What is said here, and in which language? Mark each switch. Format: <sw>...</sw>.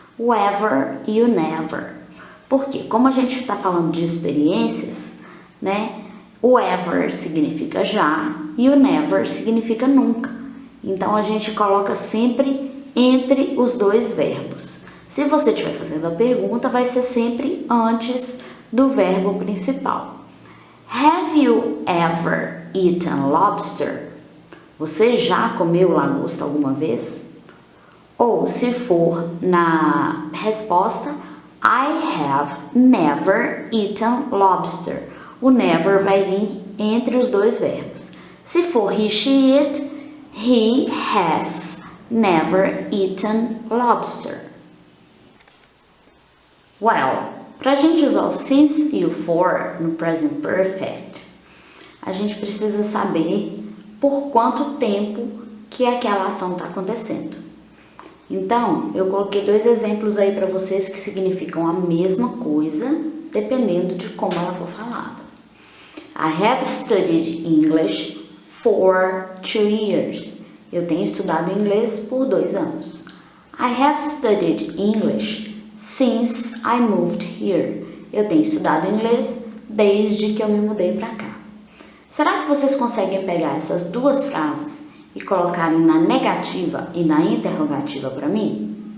<pt>O ever e o never. Porque como a gente está falando de experiências, né? O ever significa já e o never significa nunca. Então a gente coloca sempre entre os dois verbos. Se você estiver fazendo a pergunta, vai ser sempre antes do verbo principal.</pt> <en>Have you ever eaten lobster?</en> <pt>Você já comeu lagosta alguma vez? Ou se for na resposta,</pt> <en>I have never eaten lobster.</en> <pt>O never vai vir entre os dois verbos. Se for he, she, it,</pt> <en>he has never eaten lobster. Well,</en> <pt>para a gente usar o since e o for no present perfect, a gente precisa saber por quanto tempo que aquela ação está acontecendo. Então, eu coloquei dois exemplos aí para vocês que significam a mesma coisa, dependendo de como ela for falada.</pt> <en>I have studied English for 2 years.</en> <pt>Eu tenho estudado inglês por 2 anos.</pt> <en>I have studied English since I moved here.</en> <pt>Eu tenho estudado inglês desde que eu me mudei para cá. Será que vocês conseguem pegar essas duas frases e colocarem na negativa e na interrogativa para mim?</pt>